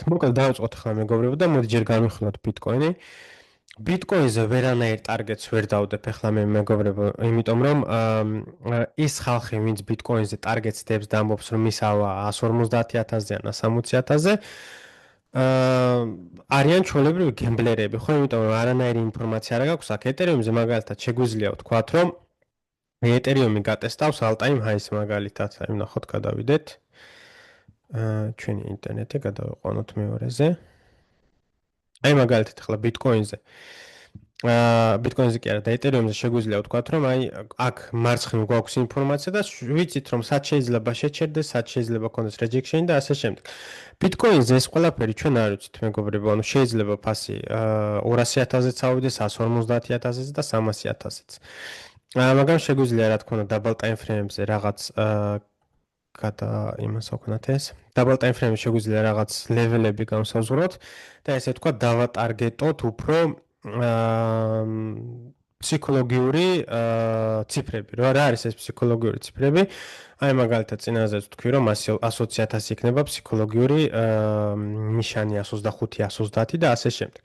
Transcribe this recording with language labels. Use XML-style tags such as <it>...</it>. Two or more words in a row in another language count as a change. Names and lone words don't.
<ka>მოკლედ დავიწყოთ ახლა მეგობრებო და მოდი ჯერ განვიხილოთ ბიტკოინი. ბიტკოინზე ვერანაირ ტარგეტს ვერ დავდებ ახლა მე მეგობრებო, იმიტომ რომ ის ხალხი, ვინც ბიტკოინზე ტარგეტს დებს და ამბობს რომ ისავა 150,000-ზე ან 160,000-ზე, არიან ჩვეულებრივი გემბლერები, ხო, იმიტომ რომ არანაირი ინფორმაცია არ გაქვს აქ. ეთერიუმზე მაგალითად შეგვიძლია ვთქვათ, რომ ეთერიუმი გატესტავს</ka> <en>all-time highs</en> <ka>მაგალითად, აი ვნახოთ, გადავიდეთ. ჩვენი ინტერნეტი გადავიყვანოთ მეორეზე. აი მაგალითად ახლა ბიტკოინზე. ბიტკოინზე კი არა და ეთერიუმზე შეგვიძლია ვთქვათ, რომ აი აქ მარცხნივ გვაქვს ინფორმაცია და ვიცით რომ სად შეიძლება შეჩერდეს, სად შეიძლება კონდეს rejection და ასე შემდეგ. ბიტკოინზე ეს ყველაფერი ჩვენ არ ვიცით მეგობრებო, ანუ შეიძლება ფასი 200,000-ზე წავიდეს, 150,000-ზე და 300,000-ზე. მაგრამ შეგვიძლია რა თქმა უნდა</ka> <en>double time frame-</en> <ka>ზე რაღაც გადა იმას ვქნათ ეს.</ka> <en>Double time frame-</en> <ka>ში შეგვიძლია რაღაც level-ები განსაზღვროთ და ესე ვთქვათ დავატარგეტოთ უფრო ფსიქოლოგიური ციფრები. რა არის ეს ფსიქოლოგიური ციფრები? აი მაგალითად წინაზეც ვთქვი რომ 100,000 იქნება ფსიქოლოგიური ნიშანი 125, 130 და ასე შემდეგ.</ka>